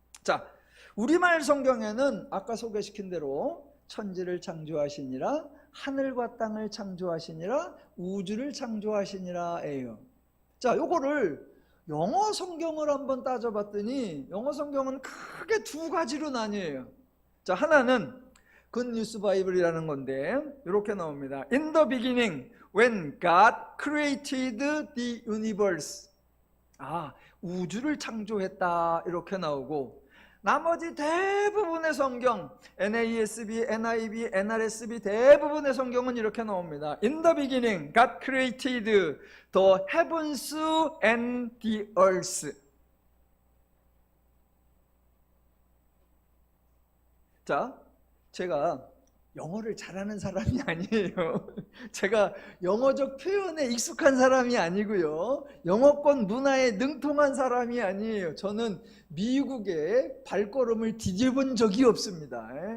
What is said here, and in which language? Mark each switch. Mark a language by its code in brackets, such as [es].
[ko] 자, 우리말 성경에는 아까 소개시킨 대로 천지를 창조하시니라, 하늘과 땅을 창조하시니라, 우주를 창조하시니라예요. 자, 요거를 영어 성경을 한번 따져봤더니 영어 성경은 크게 두 가지로 나뉘어요. 자, 하나는 굿뉴스 바이블이라는 건데 이렇게 나옵니다. [en] In the beginning, when God created the universe. [ko] 우주를 창조했다 이렇게 나오고, 나머지 대부분의 성경, NASB, NIV, NRSB 대부분의 성경은 이렇게 나옵니다. [en] In the beginning, God created the heavens and the earth. [ko] 자, 제가 영어를 잘하는 사람이 아니에요. 제가 영어적 표현에 익숙한 사람이 아니고요, 영어권 문화에 능통한 사람이 아니에요. 저는 미국에 발걸음을 디뎌본 적이 없습니다.